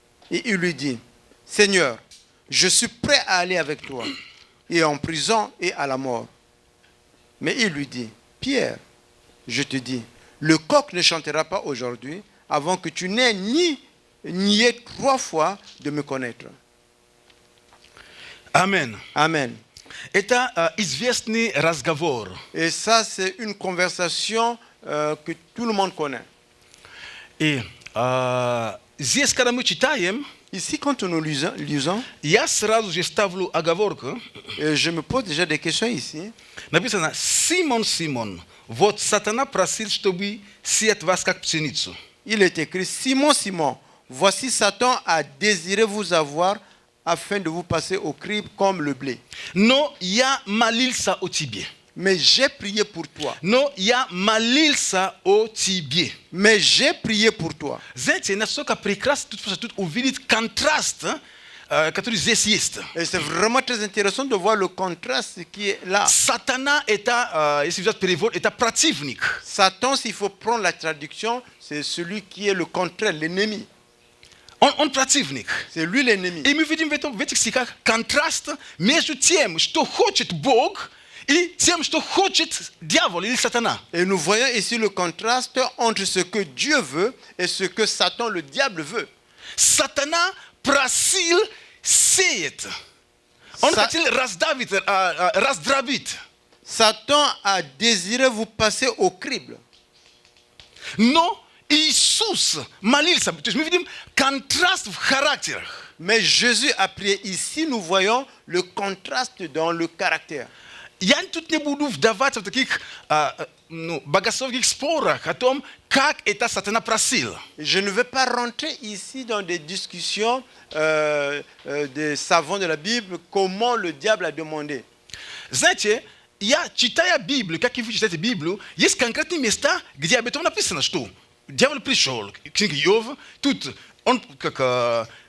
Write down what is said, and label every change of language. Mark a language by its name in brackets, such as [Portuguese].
[French] Et il lui dit, Seigneur, je suis prêt à aller avec toi, et en prison et à la mort. Mais il lui dit, Pierre, je te dis, le coq ne chantera pas aujourd'hui avant que tu n'aies nié 3 fois de me connaître. Amen. Amen. [Russian] Это известный разговор. [French] Et ça, c'est une conversation que tout le monde connaît. [Russian] И здесь, когда мы читаем, [French] Ici, quand nous lisons, [Russian] я сразу же ставлю оговорку. [French] je me pose déjà des questions ici. [Russian] Написано: Симон, Симон, вот сатана просил, чтобы сеять вас как пшеницу. [French] Il est écrit, Simon, Simon, voici Satan a désiré vous avoir afin de vous passer au crible comme le blé. [Russian] Но я молился о тебе. [French] Mais j'ai prié pour toi. [Russian] Но я молился о тебе. [French] Mais j'ai prié pour toi. [Russian] Знаете, насколько прекрасно тут увидеть контраст, который здесь есть. [French] Et c'est vraiment très intéressant de voir le contraste qui est là. [Russian] Сатана это, если взять перевод, это противник. [French] Satan, s'il faut prendre la traduction, c'est celui qui est le contraire, l'ennemi. [Russian] Он противник. [French] C'est lui l'ennemi. [Russian] И мы видим в этих стихах контраст между тем, что хочет Бог, и тем, что хочет дьявол или сатана. [French] Et nous voyons ici le contraste entre ce que Dieu veut et ce que Satan, le diable, veut. [Russian] Сатана просил сеять. Он хотел раздробить. [French] Satan a désiré vous passer au crible. [Russian] Но Иисус молился. То есть мы видим контраст в характерах. [French] Mais Jésus a prié. Ici, nous voyons le contraste dans le caractère. [Russian] Я тут не буду вдаваться в таких богословских спорах о том, как это сатана просил. [French] Je ne vais pas rentrer ici dans des discussions des savants de la Bible, comment le diable a demandé. [Russian] Знаете, я читая Библию, как и вы читаете Библию, есть конкретные места, где об этом написано, что дьявол пришел, книга Иова, тут он как...